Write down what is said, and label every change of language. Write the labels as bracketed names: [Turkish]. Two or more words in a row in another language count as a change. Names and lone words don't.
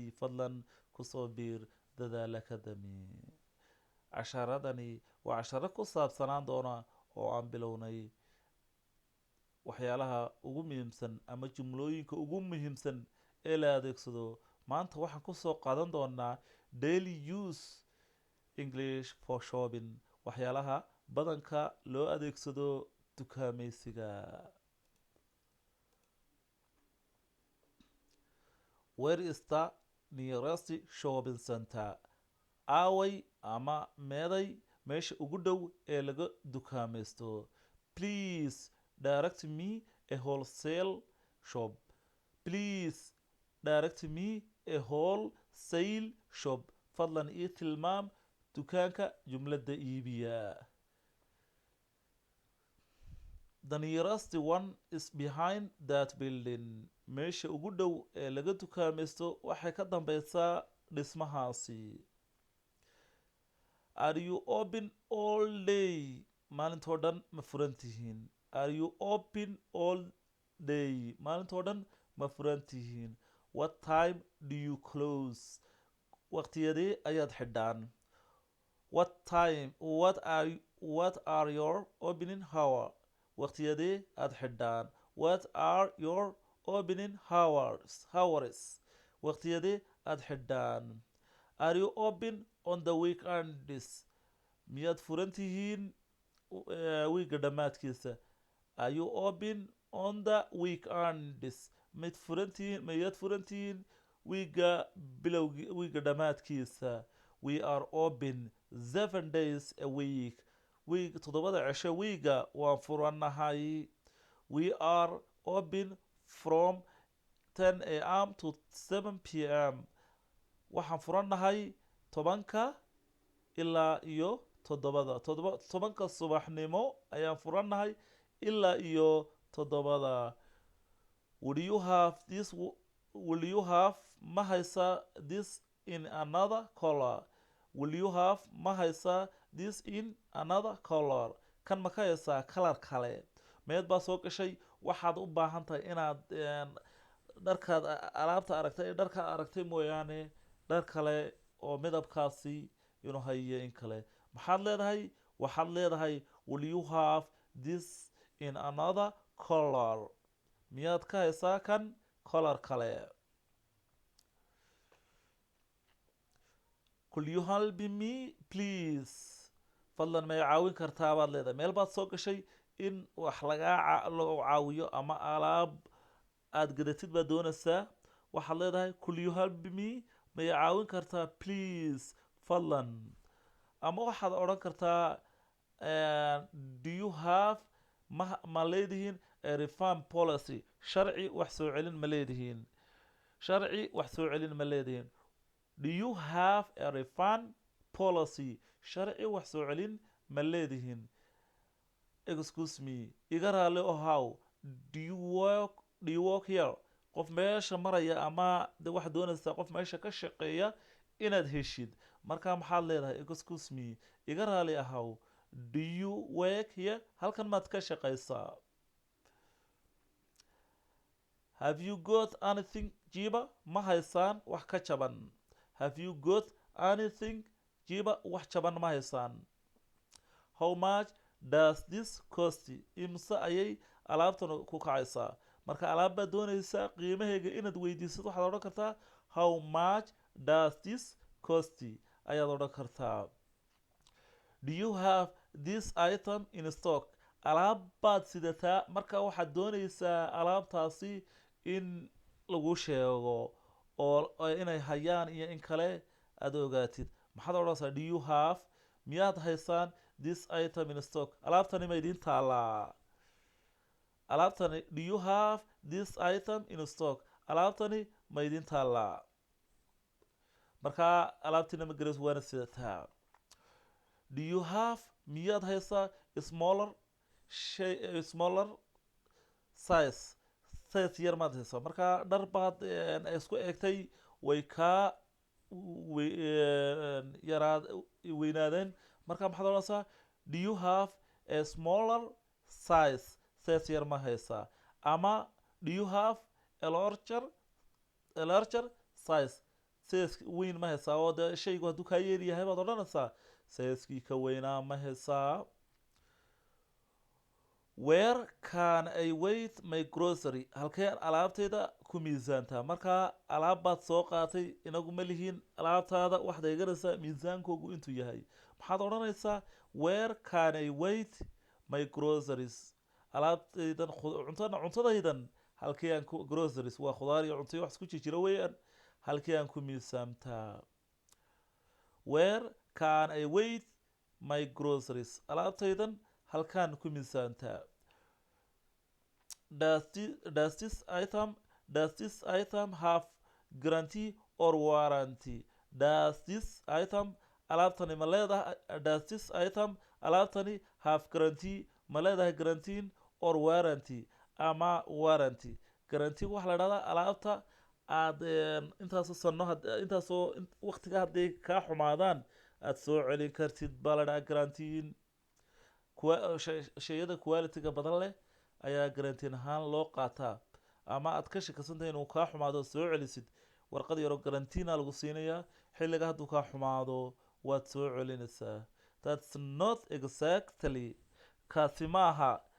[Somali] fadlan kusoo biir dadaal academy casharadani waa casharo ku saabsanaan doona oo aan bilownay waxyaalaha ugu muhiimsan ama jumlooyinka ugu muhiimsan ee la adeegsado maanta waxaan kusoo qaadan doonaa [English] daily use english for shopping [Somali] waxyaalaha badanka loo adeegsado dukaameysiga. [English] Where is the nearest shopping center? [Somali] Aaway ama meeday meesha ugu dhow ee laga dukaamaysto. [English] Please direct me a wholesale shop. Please direct me a wholesale shop. [Somali] Fadlan ii tilmaam dukaanka jumlada iibiya. [English] The nearest one is behind that building. [Somali] Meesha ugu dhow ee laga dukaamaysto waxay ka dambeysaa dhismahaasi. [English] Are you open all day? [Somali] Maalintoo dhan ma furan tihiin? [English] Are you open all day? [Somali] Maalintoo dhan ma furan tihiin? [English] What time do you close? [Somali] Waqtiyadee ayaad xidhaan? [English] What time? What are your opening hour? [Somali] waqtiyadee aad xidhaan? [English] What are your opening hours? [Somali] waqtiyadee aad xidhaan? [English] Are you open on the weekends? [Somali] miyaad furan tihiin wiiga dhammaadkiisa? [English] Are you open on the weekends? [Somali] miyaad furan tihiin wiiga dhammaadkiisa? [English] We are open 7 days a week. [Somali] toddobada cisho wiiga waan furannahay. [English] We are open from 10 a.m. to 7 p.m. [Somali] waxaan furannahay 10 ilaa iyo tobanka subaxnimo ayaan furannahay ilaa iyo 7. [English] Will you have [Somali] ma haysaa [English] this in another color? Will you have [Somali] ma haysaa [English] this in another color? [Somali] kan ma ka haysaa kalar kale? meed baa soo gashay waxaad u baahan tahay inaad dharkaad alaabta aragtay dharkaad aragtay mooyaane dhar kale oo midabkaasi inuu hayo in kale maxaad leedahay? waxaad leedahay [English] will you have this in another color? [Somali] miyaad ka haysaa kan color kale? [English] Could you help me please? [Somali] fadlan may caawin kartaa baad leedahay meel baad soo gashay in wax lagu caawiyo ama alaab aad gadatid baad doonaysaa waxaad leedahay [English] could you help me? [Somali] may caawin kartaa please fadlan ama waxaad odhan kartaa [English] do you have [Somali] ma leedihiin [English] a refund policy? [Somali] sharci wax soo celin ma leedihiin? sharci wax soo celin ma leedihiin? [English] Do you have a refund policy? [Somali] sharci wax soo celin ma leedihiin? [English] Excuse me [Somali] iga raali ohow. [English] Do you work here? [Somali] qof meesha maraya ama de waxaad doonaysaa qof meesha ka shaqeeya inaad heshid marka maxaad leedahay [English] excuse me [Somali] iga raali ahow. [English] Do you work here? [Somali] halkan maad ka shaqaysaa? [English] Have you got anything jiba? [Somali] ma haysaan wax ka jaban? [English] Have you got anything jiba? [Somali] wax jaban ma haysaan? [English] How much does this cost? [Somali] imse ayay alaabtan ku kacaysaa? marka alaab baad doonaysaa qiimaheega inaad weydiisad waxaad odhan kartaa [English] how much does this cost? [Somali] ayaad odhan kartaa. [English] Do you have this item in stock? [Somali] alaab baad sidataa marka waxaad doonaysaa alaabtaasi in lagu sheego oo inay hayaan iyo in kale aad ogaatid maxaad odhanaysaa [English] do you have [Somali] miyaad haysaan [English] this item in stock? [Somali] alaabtani ma idin taalaa? [English] alaabtani do you have this item in stock? [Somali] alaabtani ma idin taalaa? markaa alaabtina ma garas waana sidataa. [English] Do you have [Somali] miyaad haysaa [English] smaller size [Somali] yar maad haysaa? markaa dhar baad isku egtay way kaa weynaadeen marka maxaad odhanaysaa [English] do you have a smaller size [Somali] yar ma haysaa ama [English] do you have a larger size [Somali] weyn ma haysaa oo dee shaygu hadduu kaa yeer yahay baad odhanaysaa sizekii ka weynaa ma haysaa [English] where can I wait my grocery [Somali] halkeen alaabtayda ku miisaantaa markaa alaab baad soo qaatay inagu ma lihiin alaabtaada waxaad eeganaysaa miisaankoogu intuu yahay maxaad odhanaysaa [English] where can I wait my groceries [Somali] alaabtaydan cuntadaydan halkii aan ku groceries waa khudaar iyo cunto iyo wax isku jira weeyaan halkii aan ku miisaamtaa [English] where can I wait my groceries [Somali] alaabtaydan halkaan ku miisaantaa [English] does this item have guarantee or warranty does this item [Somali] alaabtani ma leedahay [English] does this item alaabtani have guarantee ma [Somali] leedahay [English] guarantee or warranty [Somali] ama warranty guarantee waxa la dhahdaa alaabta aad intaasoo sano intaasoo waqtiga hadday kaa xumaadaan aad soo celin kartid baa la dhahaa guarantee shayada quality-ga badan leh ayaa guarantee ahaan loo qaataa ama aad ka shakasantay inuu kaa xumaado soo celisid warqad yaroo guaranteena lagu siinayaa xilliga hadduu kaa xumaado waad soo celinaysaa [English] that's not exactly [Somali] kaasi maaha